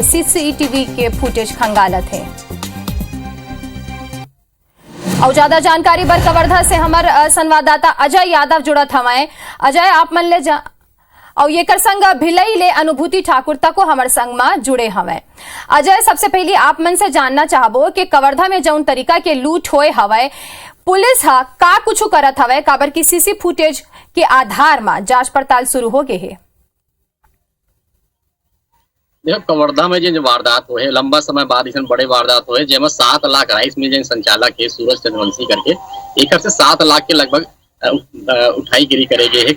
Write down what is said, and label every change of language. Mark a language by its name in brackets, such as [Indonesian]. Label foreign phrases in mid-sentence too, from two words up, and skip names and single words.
[Chhattisgarhi] सीसीटीवी के फुटेज खंगालत है। और ज्यादा जानकारी बर कवर्धा से हमार संवाददाता अजय यादव जुड़त हवाए। अजय, आप मन ले और ये कर संग भिलाई ले अनुभूति ठाकुर तको हमार संग में जुड़े हवाए। अजय, सबसे पहले आप मन से जानना चाहबो कि कवर्धा में जौन तरीका के लूट होए हवाए, पुलिस का कुछ करत हवाए, काबर की सीसी फुटेज के आधार में जांच पड़ताल शुरू हो गए है। देखो, कवर्धा में जो वारदात हुए लंबा समय बाद इस बड़े वारदात हुए, जेमा 7 लाख राइस मिल जो संचालक है सूरज चंद्रवंशी करके एक से 7 लाख के लगभग उठाईगिरी करेगे है।